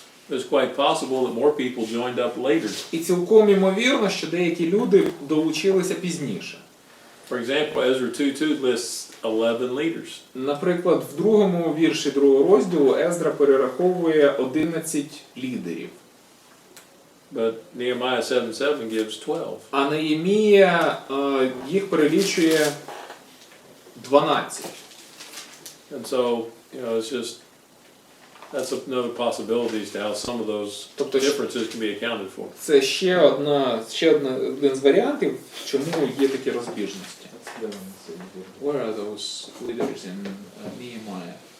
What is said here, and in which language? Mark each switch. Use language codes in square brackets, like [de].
[en] It's quite possible that more people joined up later. [uk] І цілком ймовірно, що деякі люди долучилися пізніше. [en] For example, Ezra 2:2 lists 11 leaders. [uk] Наприклад, в другому вірші другого розділу Ездра перераховує 11 лідерів. [en] But Nehemiah 7:7 gives 12. [uk] А Неємія їх перелічує 12. [en] And so, you know, it's just, that's another possibility as to how some of those differences can be accounted for. [uk] Це ще один з варіантів, чому є такі розбіжності. [en] Where are those leaders in Nehemiah?